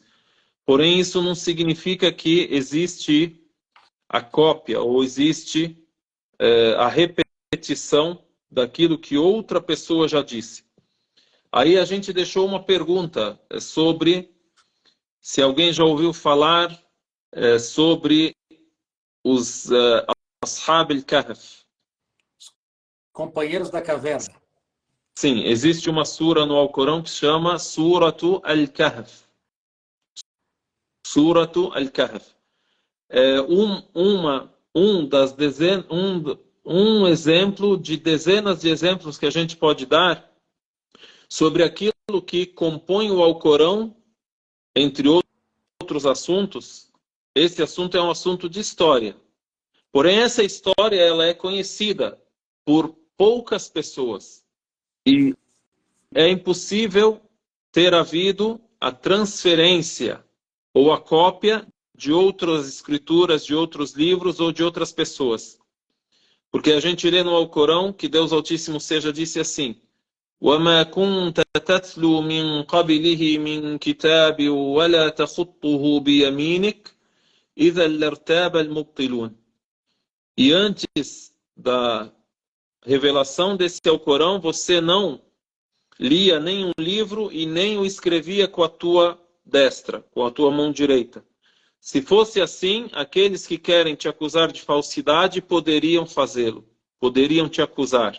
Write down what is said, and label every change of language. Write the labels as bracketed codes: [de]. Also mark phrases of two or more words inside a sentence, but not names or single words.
[pt] Porém, isso não significa que existe a cópia ou existe a repetição daquilo que outra pessoa já disse. Aí a gente deixou uma pergunta sobre se alguém já ouviu falar sobre os Ashab al-Kahf. Companheiros da caverna. Sim, existe uma sura no Alcorão que se chama Suratu al-Kahf. Suratu al-Kahf. Um exemplo de dezenas de exemplos que a gente pode dar sobre aquilo que compõe o Alcorão, entre outros assuntos. Esse assunto é um assunto de história. Porém, essa história ela é conhecida por poucas pessoas. E é impossível ter havido a transferência ou a cópia de outras escrituras, de outros livros ou de outras pessoas. Porque a gente lê no Alcorão que Deus Altíssimo seja disse assim: [ar] وَمَا كُنْتَ تَتْلُو مِنْ قَبِلِهِ مِنْ كِتَابٍ وَلَا تَخُطُّهُ بِيَمِينِكَ إِذًا لَارْتَابَ الْمُبْطِلُونَ. [pt] e antes da revelação desse Alcorão, você não lia nenhum livro e nem o escrevia com a tua destra, com a tua mão direita. Se fosse assim, aqueles que querem te acusar de falsidade poderiam fazê-lo, poderiam te acusar.